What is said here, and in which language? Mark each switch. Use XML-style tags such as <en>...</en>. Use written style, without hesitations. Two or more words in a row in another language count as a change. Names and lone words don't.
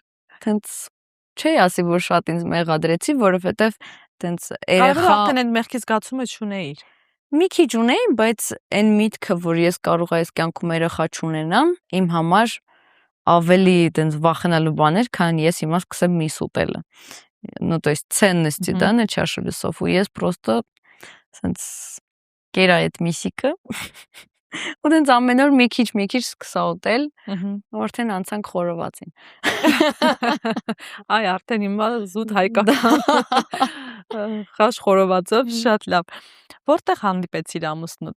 <hy>Տենց չի ասի, որ շատ ինձ մեղադրեցի, որովհետև տենց երեխա արդեն այդ մեղքի զգացումը չունեիր։ Մի քիչ ունեի, բայց այն միտքը, որ ես կարող եմ այս կյանքում երեխա չունենամ, իմ համար ավելի տենց վախենալու բաներ, քան ես հիմա սկսեմ միս ուտելը։</hy> <ru>Ну, то есть ценности, да, на чашу весов,</ru> <hy>ու ես просто տենց կերա այդ միսիկը ու տենց ամեն օր մի քիչ սկսա ուտել, արդեն անցանք խորովածին։ Այ արդեն հիմա զուտ հայկական խաշ խորովածով շատ լավ։ Որտեղ հանդիպեցիր ամուսնուդ։</hy>